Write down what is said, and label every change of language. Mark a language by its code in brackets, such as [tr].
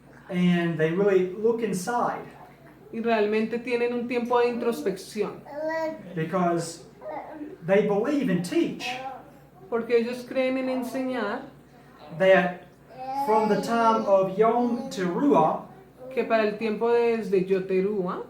[en] and they really look inside [es] y realmente tienen un tiempo de introspección. [en] because they believe and teach [es] Porque ellos creen en enseñar [en] that from the time of Yom Teruah [es] que para el tiempo desde Yoterúa